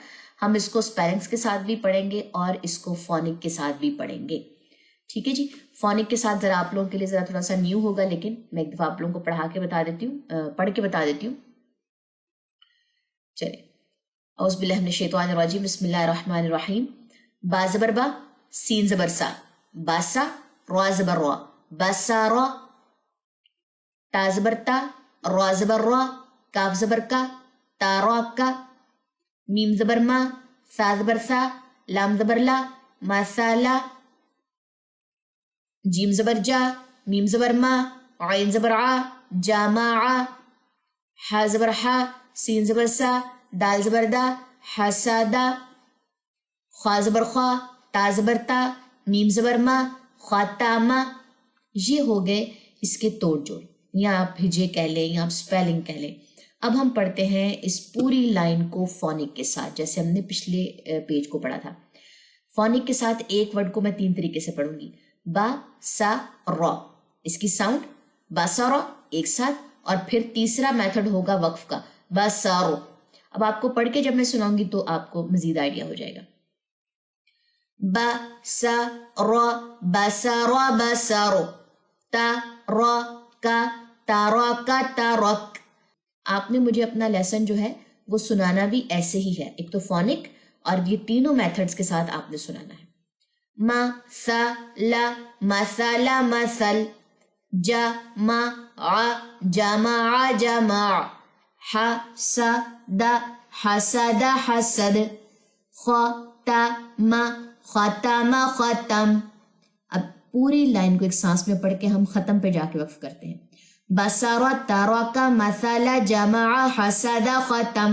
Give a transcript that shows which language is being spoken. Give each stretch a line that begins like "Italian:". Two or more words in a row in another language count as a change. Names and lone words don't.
Urdu: ہم اس کو سپیلنگز کے ساتھ بھی پڑھیں گے اور اس کو فونک کے ساتھ بھی پڑھیں گے، ٹھیک ہے جی۔ فونک کے ساتھ ذرا آپ لوگوں کے لیے ذرا تھوڑا سا نیو ہوگا، لیکن میں ایک دفعہ آپ لوگوں کو پڑھا کے بتا دیتی ہوں، پڑھ کے بتا دیتی ہوں۔
Arabic: چلیں، اعوذ باللہ من الشیطان الرجیم، بسم اللہ الرحمن الرحیم۔
Urdu: با زبر با، سین زبر سا، باسا، را زبر را، باسارا، تا زبر تا، را زبر را، کاف زبر کا، تارا کا، میم زبر ما، سا زبر سا، لام زبر لا، مسالا، جیم زبر جا، میم زبر ما، عین زبر ع، جامع، حا زبر حا، سین زبر سا، دال زبر دا، حسادا، خوا زبر خوا، تا زبر تا، میم زبر ما، خاتامہ۔ یہ ہو گئے اس کے توڑ جوڑ، یا آپ ہجے کہہ لیں یا آپ سپیلنگ کہہ لیں۔ اب ہم پڑھتے ہیں اس پوری لائن کو فونک کے ساتھ، جیسے ہم نے پچھلے پیج کو پڑھا تھا۔ فونک کے ساتھ ایک ورڈ کو میں 3 طریقے سے پڑھوں گی۔ با سا را، اس کی ساؤنڈ با سا را ایک ساتھ، اور پھر تیسرا میتھڈ ہوگا وقف کا، با سارو۔ اب آپ کو پڑھ کے جب میں سناؤں گی تو آپ کو مزید آئیڈیا ہو جائے گا۔ با سا را، با سا را، با سارو، تا را کا، تارا کا، تارک۔ آپ نے مجھے اپنا لیسن جو ہے وہ سنانا بھی ایسے ہی ہے، ایک تو فونک اور یہ تینوں میتھڈز کے ساتھ آپ نے سنانا ہے۔ ما سا لا، مسالا مسل، جا ما ع، جامع جامع، ح سا دا، حسد حسد، خا ختم ختم ختم. اب پوری لائن کو ایک سانس میں پڑھ کے ہم ختم پہ جا کے وقف کرتے ہیں.
Arabic: بصر ترک مثل جمع حسد ختم.